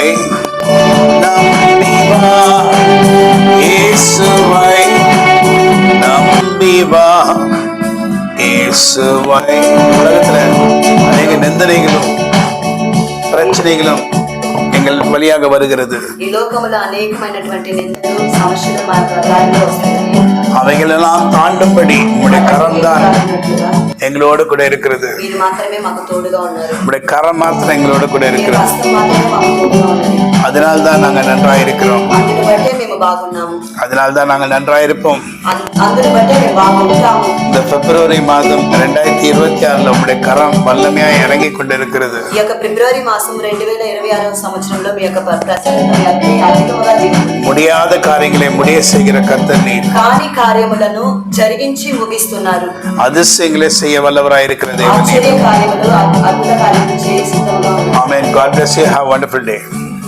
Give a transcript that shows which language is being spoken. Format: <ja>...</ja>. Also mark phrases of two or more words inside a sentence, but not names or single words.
<ta>நம்பி வா இயேசுவை, நம்பி வா இயேசுவை. உலகத்துல அநேக நிந்தனைகளும் பிரச்சனைகளும் எங்கள் வழியாக வருகிறது.</ta> <te>ఈ లోకములో అనేకమైనటువంటి నిందలు, సమస్యలు మా దారిలో వస్తున్నాయి.</te> <ta>அவைகளெல்லாம் தாண்டும்படி உங்களுடைய கரம் தான் எங்களோடு கூட இருக்கிறது.</ta> <te>మీరు మాత్రమే మాకు తోడుగా ఉన్నారు.</te> <ta>உங்களுடைய கரம் மாத்திரம் எங்களோடு கூட</ta> <te>మీ</te> <ta>இருக்கிறது.</ta> <te>హస్తం మాత్రమే మాకు తోడుగా ఉన్నది.</te> <ta>அதனால்தான் நாங்க நன்றாயிருக்கிறோம்.</ta> <te>అందుని బట్టే మేము బాగున్నాము.</te> <ta>அதனால்தான் நாங்கள் நன்றாயிருப்போம்.</ta> <te>అందుని బట్టే మేము బాగుంటాము.</te> <ta>இந்த பிப்ரவரி மாதம் 2026 உங்களுடைய கரம் வல்லமையாய் இறங்கி கொண்டிருக்கிறது.</ta> <te>ఈ యొక్క ఫిబ్రవరి మాసం 2026వ సంవత్సరంలో మీ యొక్క ప్రసన్నత అధికముగా దిగుతుంది.</te> <ta>முடியாத காரியங்களை முடிய செய்கிற கர்த்தர் நீர்.</ta> <te>కాని కార్యములను జరిగించి ముగిస్తున్నారు.</te> <ta>அதிசயங்களை செய்ய வல்லவராயிருக்கிற தேவன் நீர்.</ta> <te>ఆశ్చర్య కార్యములు, అద్భుత కార్యములు చేసి సిద్ధముగా ఉన్నారు.</te> <en>Amen. God bless you. Have a wonderful day.</en>